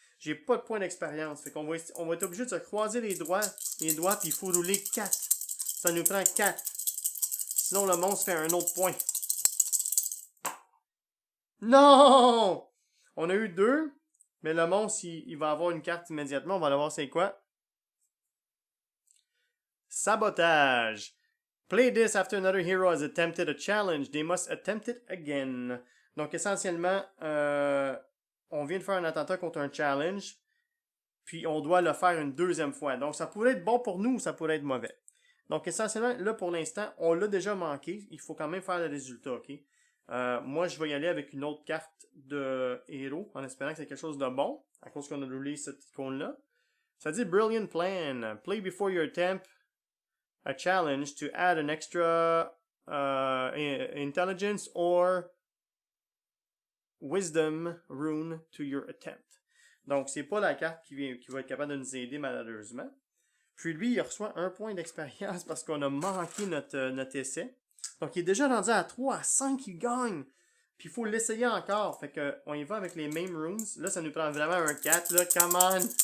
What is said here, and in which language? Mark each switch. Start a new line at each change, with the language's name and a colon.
French: J'ai pas de points d'expérience. Fait qu'on va être obligé de se croiser les doigts, puis il faut rouler 4. Ça nous prend 4. Sinon, le monstre fait un autre point. Non! On a eu 2, mais le monstre, il va avoir une carte immédiatement. On va aller voir c'est quoi. Sabotage.
English: Play this after another hero has attempted a challenge. They must attempt it again.
French: Donc, essentiellement, on vient de faire un attentat contre un challenge, puis on doit le faire une deuxième fois. Donc, ça pourrait être bon pour nous ou ça pourrait être mauvais. Donc, essentiellement, là, pour l'instant, on l'a déjà manqué. Il faut quand même faire le résultat, ok? Moi, je vais y aller avec une autre carte de héros, en espérant que c'est quelque chose de bon, à cause qu'on a roulé cette icône-là. Ça dit Brilliant Plan.
English: Play before you attempt a challenge to add an extra intelligence or wisdom rune to your attempt.
French: Donc, c'est pas la carte qui va être capable de nous aider, malheureusement. Puis lui, il reçoit 1 point d'expérience parce qu'on a manqué notre essai. Donc, il est déjà rendu à 3, à 5, il gagne. Puis il faut l'essayer encore. Fait que on y va avec les mêmes runes. Là, ça nous prend vraiment un 4, là.
English: Come on!